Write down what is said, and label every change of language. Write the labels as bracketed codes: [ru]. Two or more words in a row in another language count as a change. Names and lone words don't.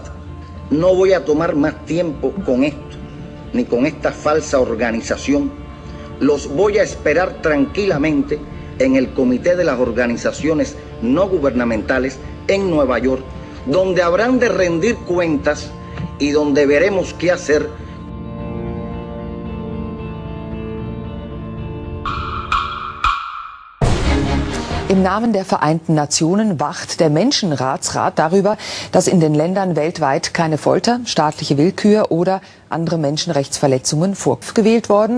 [es] No voy a tomar más tiempo con esto, ni con esta falsa organización. Los voy a esperar tranquilamente en el Comité de las Organizaciones No Gubernamentales en Nueva York, donde habrán de rendir cuentas y donde veremos qué hacer. [de] Im Namen der Vereinten Nationen wacht der Menschenratsrat darüber, dass in den Ländern weltweit keine Folter, staatliche Willkür oder andere Menschenrechtsverletzungen vorgewählt worden.